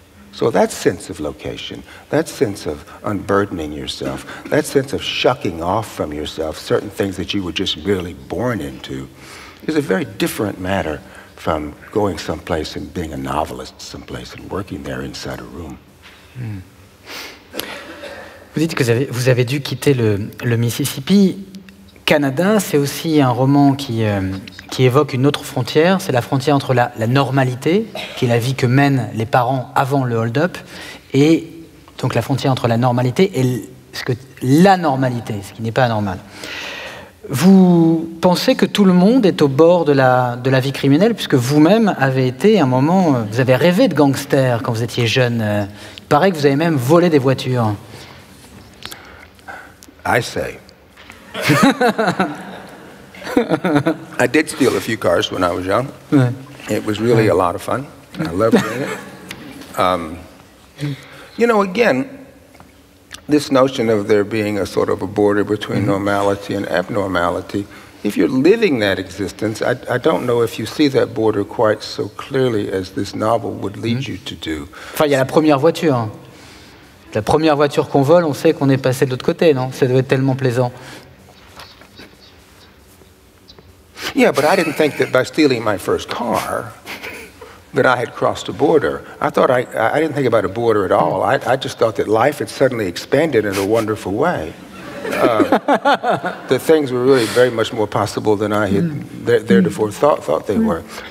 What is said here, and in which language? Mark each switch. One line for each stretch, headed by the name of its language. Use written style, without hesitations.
English: So that sense of location, that sense of unburdening yourself, that sense of shucking off from yourself certain things that you were just really born into, is a very different matter from going someplace and being a novelist someplace and working there inside a room.
French: Vous dites que vous avez dû quitter le Mississippi. Canada, c'est aussi un roman qui évoque une autre frontière, c'est la frontière entre la normalité, qui est la vie que mènent les parents avant le hold-up, et donc la frontière entre la normalité et la normalité, ce qui n'est pas anormal. Vous pensez que tout le monde est au bord de la vie criminelle, puisque vous-même avez été, à un moment, vous avez rêvé de gangster quand vous étiez jeune. Il paraît que vous avez même volé des voitures.
English: I say. I did steal a few cars when I was young.
French: Ouais.
English: It was really a lot of fun. I loved doing it. You know, again, this notion of there being a sort of a border between normality and abnormality, if you're living that existence, I don't know if you see that border quite so clearly as this novel would lead you to do.
French: Enfin, il y a la première voiture. La première voiture qu'on vole, on sait qu'on est passé de l'autre côté, non? Ça doit être tellement plaisant.
English: Yeah, but I didn't think that by stealing my first car that I had crossed a border. I thought I didn't think about a border at all. I just thought that life had suddenly expanded in a wonderful way. That things were really very much more possible than I had theretofore thought they were.